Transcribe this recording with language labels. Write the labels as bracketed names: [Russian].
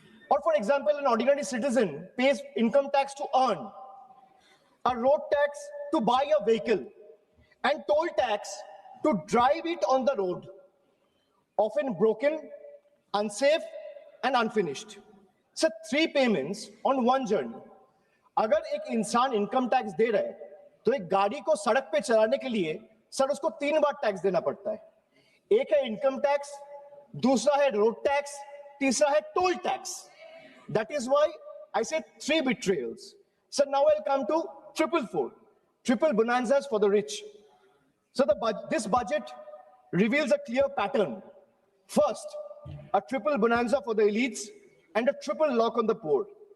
[English] Or for example, an ordinary citizen pays income tax to earn, a road tax to buy a vehicle, and toll tax to drive it on the road, often broken, unsafe, and unfinished. So 3 payments on 1 journey. [Hindi] अगर एक इंसान income tax दे रहा है, तो एक गाड़ी को सड़क पे चलाने के लिए सर उसको 3 बार टैक्स देना पड़ता है. एक है इनकम टैक्स, दूसरा है रोड टैक्स, तीसरा है toll tax. [English] That is why I said 3 betrayals. So now I'll come to triple bonanzas for the rich. So this budget reveals a clear pattern. First, a triple bonanza for the elites and a triple lock on the poor.